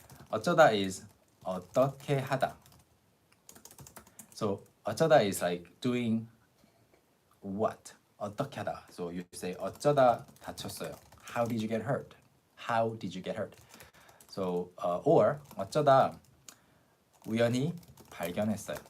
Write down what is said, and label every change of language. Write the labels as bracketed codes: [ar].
[ko] 어쩌다 is 어떻게 하다. [en] So 어쩌다 is like doing what? [ko] 어떻게 하다. [en] So you say [ko] 어쩌다 다쳤어요. [en] How did you get hurt? How did you get hurt? So or [ko] 어쩌다 우연히 발견했어요.